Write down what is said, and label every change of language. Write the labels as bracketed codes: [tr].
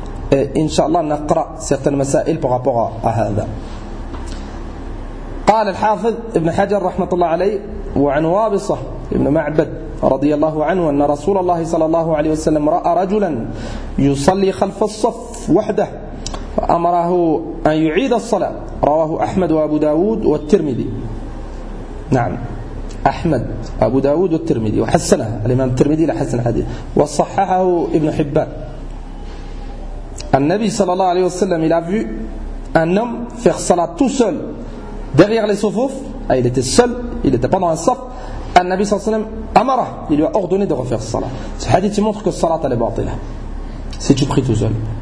[fr] Et Inch'Allah, on lira certaines masa'il par rapport à هذا. [ar] قال الحافظ ابن حجر رحمة الله عليه وعن وابصة ابن معبد رضي الله عنه أن رسول الله صلى الله عليه وسلم رأى رجلا يصلي خلف الصف وحده فأمره أن يعيد الصلاة. رواه أحمد وأبو داود والترمذي. نعم، أحمد أبو داود والترمذي وحسنه الإمام الترمذي لحسن الحديث وصححه ابن حبان. [fr] Al-Nabi sallallahu alayhi wa sallam, il a vu un homme faire salat tout seul derrière les sofouf. Il était seul, il n'était pas dans un saf. Al-Nabi sallallahu alayhi wa sallam, il lui a ordonné de refaire salat. Ce hadith montre que salat elle est batila si tu pries tout seul.